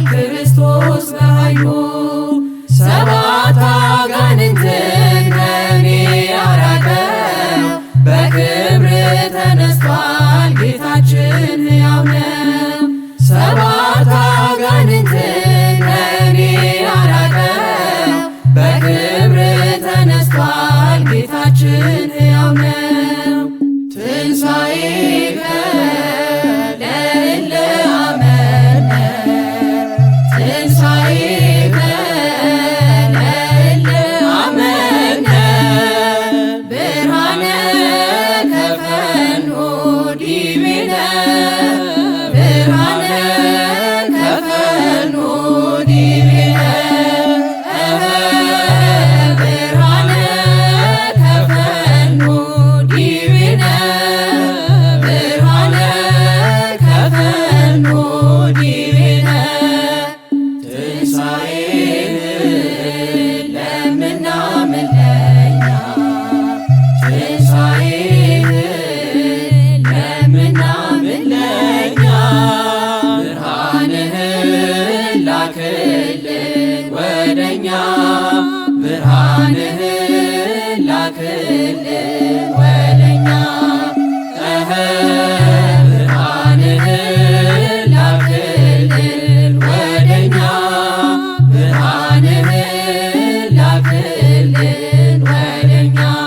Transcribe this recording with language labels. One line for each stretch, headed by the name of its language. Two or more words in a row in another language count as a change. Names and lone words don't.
Amharic: ክርስቶስ በኃይሉ ሰባት አጋንንትን ከእኔ ያራቀው በክብር ተነስቷል ጌታችን ሕያው ነው። ሰባት አጋንንትን ከእኔ ያራቀው በክብር ተነስቷል ጌታችን ሕያው ነው። ትንሣኤከ
Geez: ለእለ አመነ ትንሣኤከ ለእለ አመነ ብርሃነ ከፈኑ ዲቤነ ብርሃነ ከፈኑ ዲቤነ ብርሃነ ከፈኑ ዲቤነ ብርሃነ ከፈኑ ዲቤነ
Amharic: ትንሣኤህን ለምናምን ለኛ ትንሣኤህን ለምናምን ለኛ ብርሃንህን ላክልን ወደኛ ብርሃንህን ላክልን ወደኛ ብርሃንህን ላክልን ወደኛ ብርሃንህን ላክልን ወደኛ